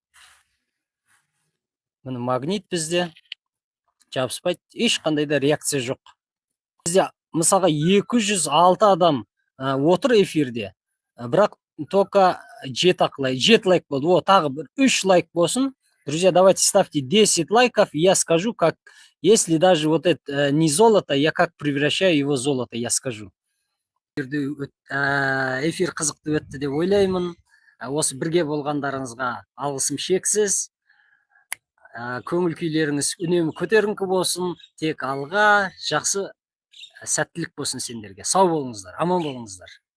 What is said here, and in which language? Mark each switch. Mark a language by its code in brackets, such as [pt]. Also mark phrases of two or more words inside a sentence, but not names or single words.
[kk] Міне магнит бізде жабыспайды, ешқандай да реакция жоқ. Бізде мысалға 206 адам отыр эфирде, бірақ только 7 лайк болды. Тағы бір 3 лайк болсын. [ru] Друзья, давайте ставьте 10 лайков, и я скажу, как, если даже вот это не золото, я как превращаю его в золото, я скажу. [kk] Эфир қызықты өтті деп ойлаймын. Осы бірге болғандарыңызға алғысым шексіз. Көңіл күйлеріңіз үнемі көтеріңкі болсын, тек алға, жақсы сәттілік болсын сендерге. Сау болыңыздар, аман болыңыздар.